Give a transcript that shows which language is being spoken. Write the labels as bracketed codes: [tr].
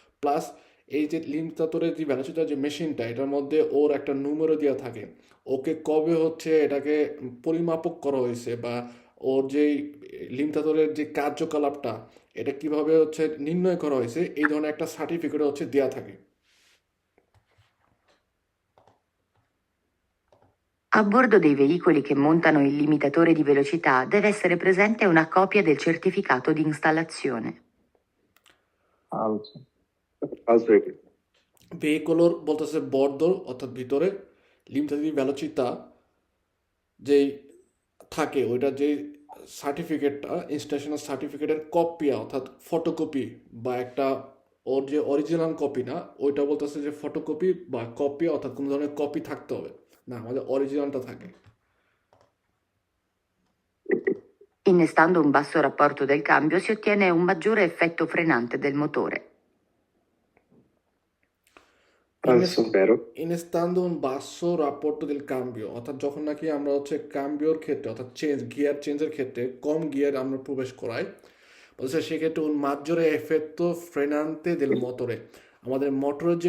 [bn] Plus এই যে লিমিটাতরের যে ভ্যালোচিটা যে মেশিনটা, এটার মধ্যে ওর একটা নুমেরো দেওয়া থাকে, ওকে কবে হচ্ছে এটাকে পরিমাপক করা হয়েছে, বা ওর যেই লিমিটাতরের যে কার্যকলাপটা এটা কিভাবে হচ্ছে নির্ণয় করা হয়েছে, এই ধরনের একটা সার্টিফিকেট হচ্ছে দেওয়া থাকে। [it] A bordo dei veicoli che montano il limitatore di velocità deve essere presente una copia del certificato di installazione. Falso. [bn] Falso এটা। ভেহিকলর বলতেছে বর্ডর অর্থাৎ ভিতরে লিমিটারি ভ্যালোচিতা যেই থাকে, ওইটা যে সার্টিফিকেটটা ইনস্টলেশনের সার্টিফিকেটের কপি অর্থাৎ ফটোকপি, বা একটা ওর যে অরিজিনাল কপি না, ওইটা বলতেছে যে ফটোকপি বা কপি, অর্থাৎ কোনো ধরনের কপি থাকতে হবে না, আমাদের অরিজিনালটা থাকে। [it] Innestando un basso rapporto del cambio si ottiene un maggiore effetto frenante del motore. Falso. Vero. [bn] ইনস্ট্যান্ডো বাসো রাপোর্টো দেল কাম্বিও, অর্থাৎ যখন নাকি আমরা হচ্ছে কাম্বিওর ক্ষেত্রে অর্থাৎ গিয়ার চেঞ্জের ক্ষেত্রে কম গিয়ার আমরা প্রবেশ করাই, বলছে সেক্ষেত্রে un maggiore effetto frenante del motore, আমাদের মোটরের যে